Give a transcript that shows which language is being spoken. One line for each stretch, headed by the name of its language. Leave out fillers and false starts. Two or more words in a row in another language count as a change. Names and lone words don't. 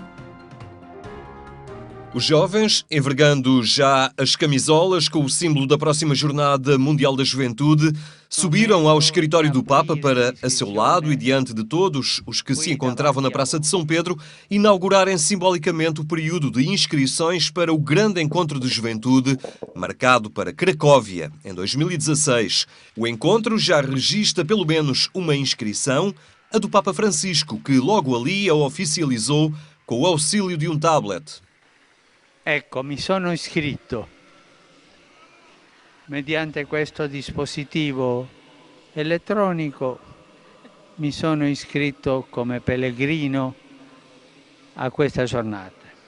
Portuguese: Os jovens, envergando já as camisolas com o símbolo da próxima Jornada Mundial da Juventude, subiram ao escritório do Papa para, a seu lado e diante de todos os que se encontravam na Praça de São Pedro, inaugurarem simbolicamente o período de inscrições para o grande encontro de juventude, marcado para Cracóvia, em 2016. O encontro já registra pelo menos uma inscrição, a do Papa Francisco, que logo ali a oficializou com o auxílio de um tablet.
Italian: Ecco, mi sono iscritto mediante questo dispositivo elettronico, mi sono iscritto come pellegrino a questa giornata.